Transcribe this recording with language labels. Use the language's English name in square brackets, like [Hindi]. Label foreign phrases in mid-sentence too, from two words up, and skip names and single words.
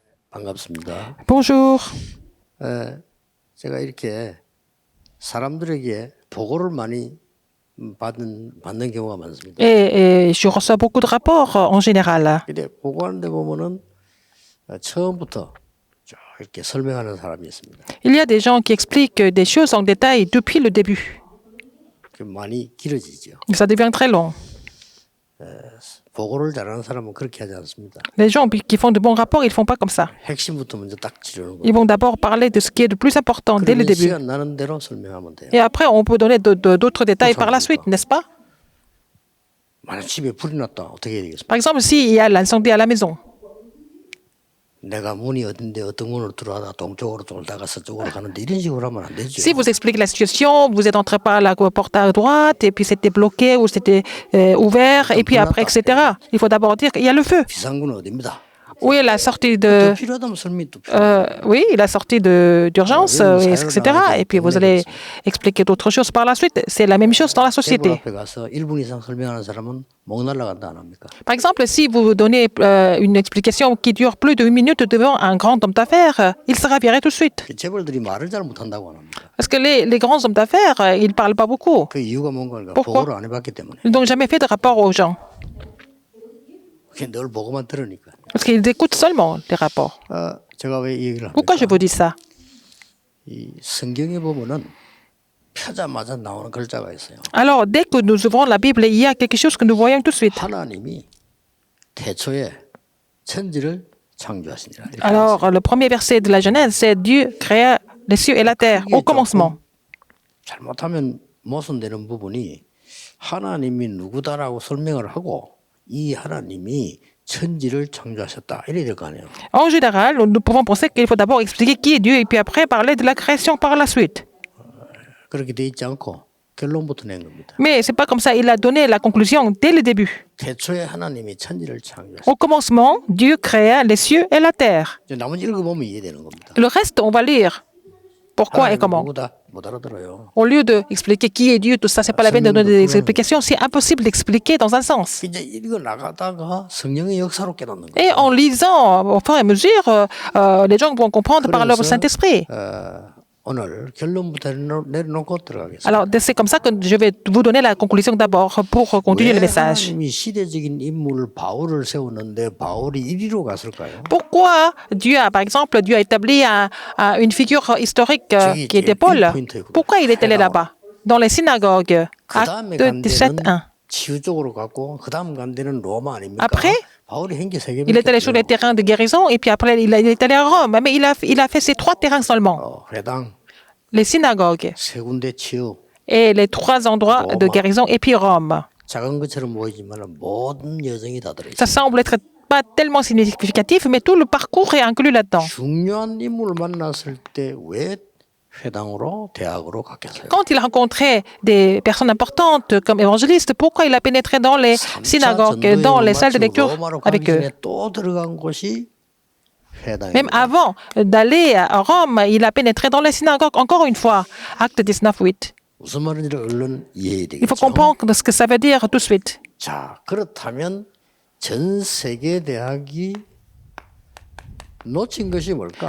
[Korean] 반갑습니다. [French] Bonjour. [Korean] 제가 이렇게 사람들에게 보고를 많이 받는 경우가 많습니다. [French] Et je reçois beaucoup de rapports en général. [Korean] 근데 보고하는데 보면은 처음부터 쭉 이렇게 설명하는 사람이 있습니다. [French] Il y a des gens qui expliquent des choses en détail depuis le début. [Korean] 많이 길어지죠. [French] Ça devient très long. [Korean] 보고를 잘하는 사람은 그렇게 하지 않습니다. [French] Les gens qui font de bons rapports, ils ne font pas comme ça. [Korean] 핵심부터 먼저 딱 지르는 [French] Ils [Korean] 거예요. [French] vont d'abord parler de ce qui est le plus important dès le [Korean] 그러면 [French] début. [Korean] 시간 나는 대로 설명하면 돼요. [French] Et après, on peut donner d'autres détails par la suite, n'est-ce pas? [Korean] 만약 집에 불이 났다 어떻게 해야 되겠습니까? [French] Par exemple, s'il y a l'incendie à la maison, [Korean] 내가 문이 어딘데 어떤 문으로 들어가다 동쪽으로 돌다가 서쪽으로 가는데 이런 식으로 하면 안 되죠. [French] si vous expliquez la situation, vous êtes entré par la porte à droite, et puis c'était bloqué ou c'était ouvert, et puis après, etc. Il faut d'abord dire qu'il y a le feu. [Korean] 비상구는 어디입니다. [French] Où est la sortie [Korean] 더 [French] de... [Korean] 필요하다면 설명이 또 필요해요. [French] oui, la sortie d'urgence, etc. Et puis vous allez expliquer d'autres choses par la suite. C'est la même chose dans la [Korean] 테이블 [French] société. [Korean] 앞에 가서 1분 이상 설명하는 사람은 목 날라간다 안 합니까? [French] Par exemple, si vous donnez une explication qui dure plus de 1 minute devant un grand homme d'affaires, il sera viré tout de suite. [Korean] 재벌들이 말을 잘 못한다고 안 합니까? [French] Parce que les grands hommes d'affaires, ils ne parlent pas beaucoup. [Korean] 그 이유가 뭔가 [French] Pourquoi? [Korean] 보고를 안 해봤기 때문에. [French] Ils n'ont jamais fait de rapport aux gens. [Korean] 그게 늘 보고만 들으니까. [French] Parce qu'ils écoutent seulement les rapports. [Korean] 제가 왜 이 얘기를 [French] Pourquoi je [Korean] 합니까? [French] vous dis ça? [Korean] 이 성경에 보면은 펴자마자 나오는 글자가 있어요. [French] Alors, dès que nous ouvrons la Bible, il y a quelque chose que nous voyons tout de suite. [Korean] 하나님이 태초에 천지를 창조하시니라. 이렇게 [French] Alors, le premier verset de la Genèse, c'est Dieu créa les cieux et la terre au commencement. [Korean] 잘못하면 모순되는 부분이 하나님이 누구다라고 설명을 하고 이 하나님이 천지를 창조하셨다 이래야 될 거 아니에요. [French] En général, nous pouvons penser qu'il faut d'abord expliquer qui est Dieu et puis après parler de la création par la suite. [Korean] 그렇게 돼 있지 않고 결론부터 낸 겁니다. [French] Mais c'est pas comme ça. Il a donné la conclusion dès le début. [Korean] 태초에 하나님이 천지를 창조하셨다. [French] Au commencement, Dieu créa les cieux et la terre. [Korean] 이제 나머지 읽어보면 이해되는 겁니다. [French] Le reste, on va lire pourquoi et [Korean] 하나님은 [French] comment. [Korean] 누구다 못 알아들어요. [French] Au lieu d'expliquer qui est Dieu, tout ça, c'est pas la peine de donner des explications. C'est impossible d'expliquer dans un sens. [Korean] 이제 읽어 나가다가 성령의 역사로 깨닫는 거예요. [French] Et en lisant, au fur et à mesure, les gens vont comprendre par l'œuvre du Saint-Esprit. [Korean] 오늘 결론부터 내려놓고 들어가겠습니다. [French] Alors, c'est comme ça que je vais vous donner la conclusion d'abord pour continuer [Korean] 왜 [French] le message. [Korean] 하나님이 시대적인 인물 바울을 세웠는데 바울이 이리로 갔을까요? [French] Pourquoi Dieu a, par exemple, Dieu a établi une figure historique qui était Paul? Pourquoi il est allé là-bas? Dans les synagogues. [Korean] 그 다음에 [French] Acte 17, 1. [Korean] 치유 쪽으로 갔고 그 다음 간 데는 로마 아닙니까? [French] Après, [Korean] 바울이 행기 세 [French] il est allé sur les [Korean] 개밖에 [French] terrains de guérison et puis après, il est allé à Rome. Mais il a fait ces 3 terrains seulement. [Korean] 회당 [French] Les synagogues [Korean] 세 군데 치유 [French] et les 3 endroits de guérison et puis Rome. [Korean] 작은 것처럼 보이지만 모든 여정이 다 들어있어요. [French] Ça semble être pas tellement significatif, mais tout le parcours est inclus là-dedans. [Korean] 중요한 인물을 만났을 때 왜 회당으로 대학으로 갔겠어요? [French] Quand il rencontrait des personnes importantes comme évangélistes, pourquoi il a pénétré dans les synagogues, dans les salles de lecture avec eux? [Korean] 또 들어간 곳이 회당입니다. [French] Même avant d'aller à Rome, il a pénétré dans les synagogues, encore une fois. Acte 19, 8. [Korean] 무슨 말인지 얼른 이해해야 [French] Il faut [Korean] 되겠죠. [French] comprendre ce que ça veut dire tout de suite. [Korean] 자, 그렇다면 전 세계 대학이 놓친 것이 뭘까?